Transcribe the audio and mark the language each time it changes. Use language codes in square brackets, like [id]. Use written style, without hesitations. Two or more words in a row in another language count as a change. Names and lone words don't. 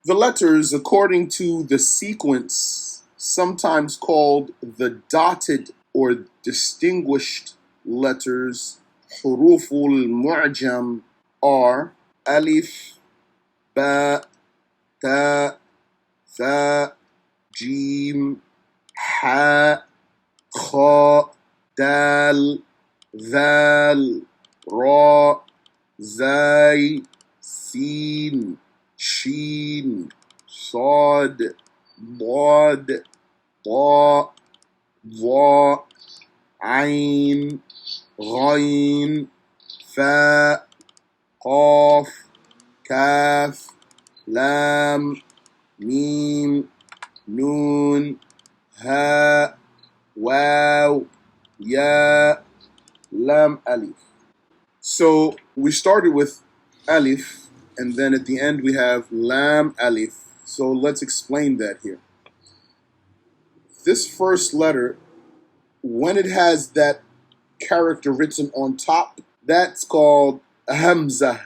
[en] The letters, according to the sequence, sometimes called the dotted or distinguished letters, [ar] حروف المعجم, [en] are alif, ba, ta, tha, jim, ha, kha, dal, ذال [ar] را زاي سين شين صاد ضاد طاء ظاء عين غين فاء قاف كاف لام ميم نون هاء واو ياء lam alif. [en] So we started with alif, and then at the end we have lam alif. So let's explain that here. This first letter, when it has that character written on top, that's called a hamza.